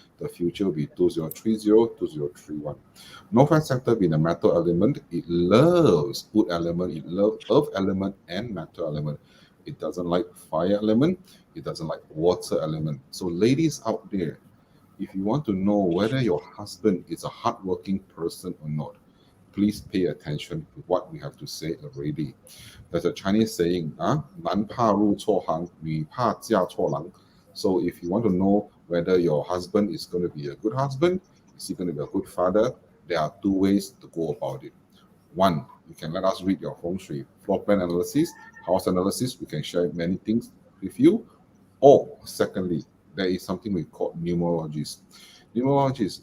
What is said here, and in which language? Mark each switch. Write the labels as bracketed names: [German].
[English] The future will be 2030, 2031. Northwest sector being the metal element, it loves wood element, it loves earth element and metal element. It doesn't like fire element, it doesn't like water element. So ladies out there, if you want to know whether your husband is a hardworking person or not, please pay attention to what we have to say already. There's a Chinese saying, [Chinese] 男怕入错行，女怕嫁错郎. [English] So if you want to know whether your husband is going to be a good husband, is he going to be a good father, there are two ways to go about it. One, you can let us read your Feng Shui, floor plan analysis, house analysis. We can share many things with you. Or secondly, there is something we call numerologies. Numerologies.